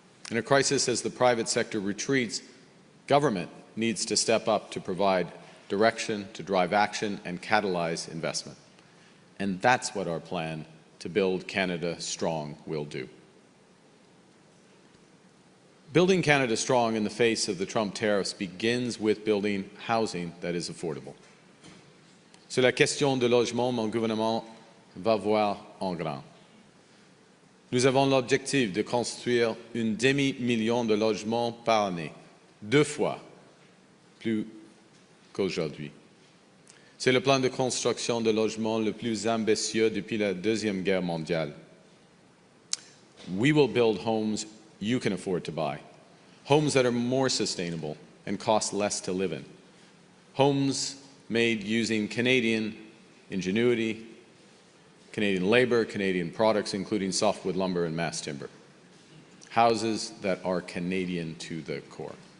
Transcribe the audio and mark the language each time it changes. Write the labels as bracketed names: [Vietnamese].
[English] In a crisis, as the private sector retreats, government needs to step up to provide direction, to drive action, and catalyze investment. And that's what our plan to build Canada strong will do. Building Canada strong in the face of the Trump tariffs begins with building housing that is affordable. [French] Sur la question de logement, mon gouvernement va voir en grand. Nous avons l'objectif de construire un demi-million de logements par année, 2 fois plus qu'aujourd'hui. C'est le plan de construction de logements le plus ambitieux depuis la Deuxième Guerre mondiale. [English] We will build homes you can afford to buy, homes that are more sustainable and cost less to live in, homes made using Canadian ingenuity, Canadian labor, Canadian products, including softwood lumber and mass timber, houses that are Canadian to the core.